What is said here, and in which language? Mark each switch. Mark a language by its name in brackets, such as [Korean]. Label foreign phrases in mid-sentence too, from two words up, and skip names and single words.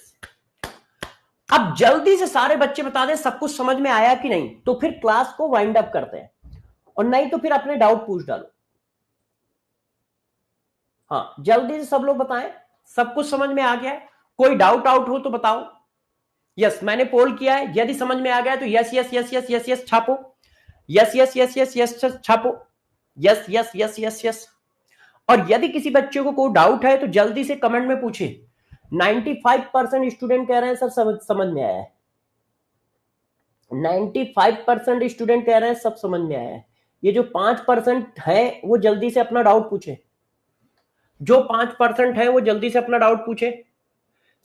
[Hindi] अब जल्दी से सारे बच्चे बता दें सब कुछ समझ में आया कि नहीं, तो फिर क्लास को [English] wind up [Hindi] करते हैं, और नहीं तो फिर अपने डाउट पूछ डालो। हाँ, जल्दी से सब लोग बताएं सब कुछ समझ में आ गया है। कोई डाउट आउट हो तो बताओ। यस, मैंने पोल किया है, यदि समझ में आ गया तो [English] yes yes yes yes yes yes [Hindi] छापो, [English] yes yes yes yes yes [Hindi] छापो, [English] yes yes yes yes yes. [Hindi] और यदि किसी बच्चे को कोई डाउट है तो जल्दी से कमेंट में पूछे। 95% स्टूडेंट कह रहे हैं सर समझ में आया है, 95% स्टूडेंट कह रहे हैं सब समझ में आया है। ये जो 5% है वो जल्दी से अपना डाउट पूछे, जो 5% है वो जल्दी से अपना डाउट पूछे।